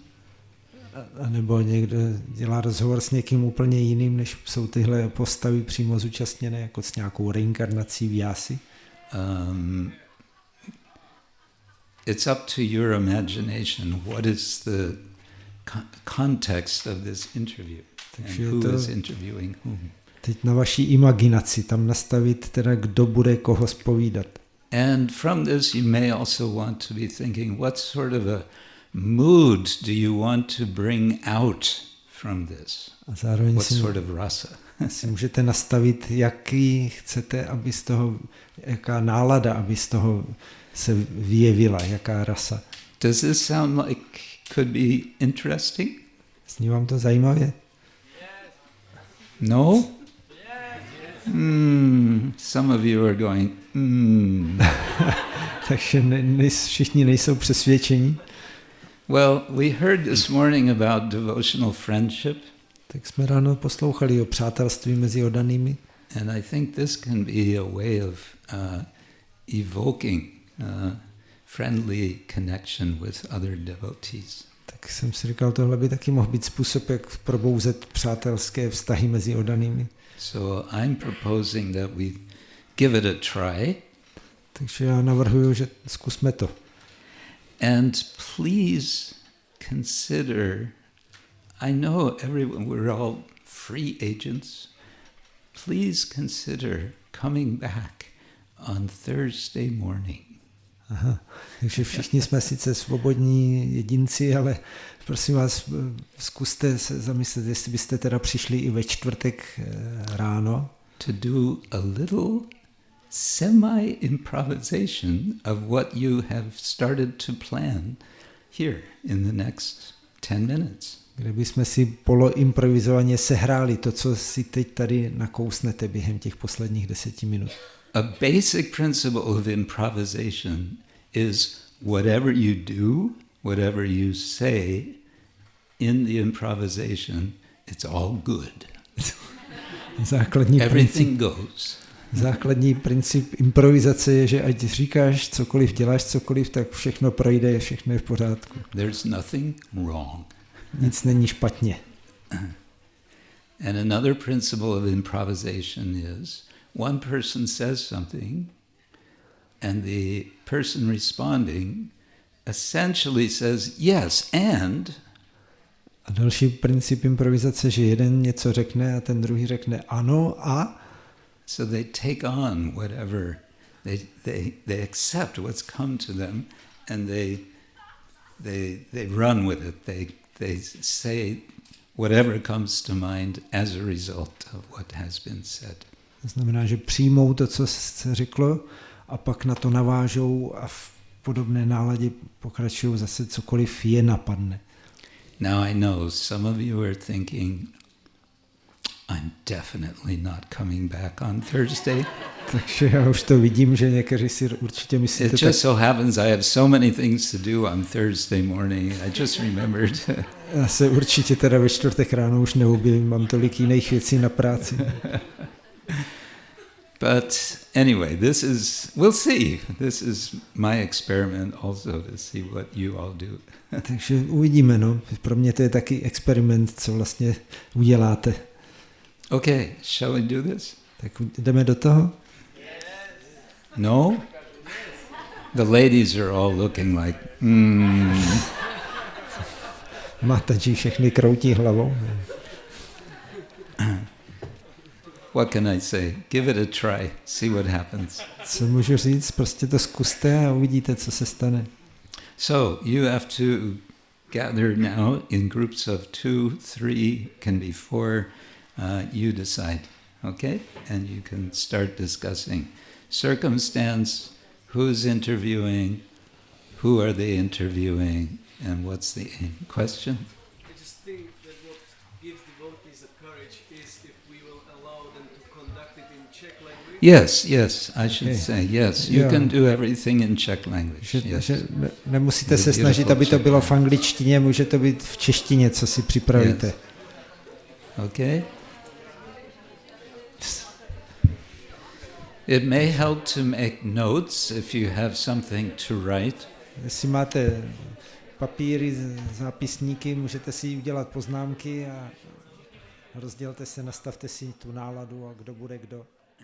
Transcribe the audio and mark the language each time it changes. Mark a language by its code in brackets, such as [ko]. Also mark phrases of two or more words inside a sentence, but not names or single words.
[cs] A nebo někdo dělá rozhovor s někým úplně jiným, než jsou tyhle postavy přímo zúčastněné, jako s nějakou reinkarnací Vyasy. [en] It's up to your imagination. What is the context of this interview? And who is interviewing whom? [cs] Teď na vaší imaginaci tam nastavit teda, kdo bude koho zpovídat. [en] And from this you may also want to be thinking, what sort of a mood do you want to bring out from this? [cs] A zároveň [en] what sort of rasa? [cs] si můžete nastavit, jaký chcete, aby z toho, jaká nálada, aby z toho se vyjevila, jaká rasa. [en] Does this sound like could be interesting? [cs] Zní vám to zajímavě? [en] No? Some of you are going, [cs] Takže všichni nejsou přesvědčení. [en] Well, we heard this morning about devotional friendship. [cs] Tak jsme ráno poslouchali o přátelství mezi oddanými. [en] And I think this can be a way of evoking friendly connection with other devotees. [cs] Tak jsem si říkal, tohle by taky mohl být způsob, jak probouzet přátelské vztahy mezi oddanými. [en] So I'm proposing that we give it a try. [cs] Takže já navrhuji, že zkusme to. [en] And please consider, I know we're all free agents. Please consider coming back on Thursday morning. [cs] Aha, takže všichni jsme sice svobodní jedinci, ale prosím vás, zkuste se zamyslet, jestli byste teda přišli i ve čtvrtek ráno. [en] To do a little semi-improvisation of what you have started to plan here in the next 10 minutes. [cs] Kde bychom si poloimprovizovaně sehráli to, co si teď tady nakousnete během těch posledních 10 minut. [en] A basic principle of improvisation is whatever you do, whatever you say in the improvisation, it's all good. [cs] Základní princip improvizace je, že ať říkáš cokoliv, děláš cokoliv, tak všechno projde, všechno je v pořádku. [en] There's nothing wrong. [cs] Nic není špatně. [en] And another principle of improvisation is one person says something and the person responding essentially says yes and. [cs] A další princip improvizace, že jeden něco řekne a ten druhý řekne ano a. [en] So they take on whatever, they accept what's come to them and they run with it. They say whatever comes to mind as a result of what has been said. [cs] To znamená, že přijmou to, co se řeklo, a pak na to navážou a v podobné náladě pokračují zase cokoliv je napadne. [en] Now I know some of you are thinking, I'm definitely not coming back on Thursday. [cs] Takže já už to vidím, že někteří si určitě myslíte. [en] It just so happens I have so many things to do on Thursday morning. I just remembered. [cs] Já se určitě teda ve čtvrtek ráno už neobjevím, mám tolik jiných věcí na práci. [en] But anyway, we'll see. This is my experiment also to see what you all do. [cs] Takže uvidíme, no. Pro mě to je taky experiment, co vlastně uděláte. [en] Okay, shall we do this? [cs] Tak jdeme do toho? [en] No? The ladies are all looking like, [cs] Matači všechny kroutí hlavou. [en] what can I say? Give it a try, see what happens. [cs] Co můžu říct? Prostě to zkuste a uvidíte, co se stane. [en] So you have to gather now in groups of 2, 3, can be 4. You decide, okay? And you can start discussing circumstance, who's interviewing, who are they interviewing, and what's the question? I just think that what gives devotees the courage is if we will allow them to conduct it in Czech language. Yes, I should say, yes. You can do everything in Czech language. Yes. [cs] Nemusíte se snažit, aby to bylo v angličtině, může to být v češtině, co si připravíte. [en] Yes. Okay? It may help to make notes if you have something to write. [cs] Jestli máte papíry, zápisníky, můžete si udělat poznámky a rozdělte se, nastavte si tu náladu a kdo bude kdo.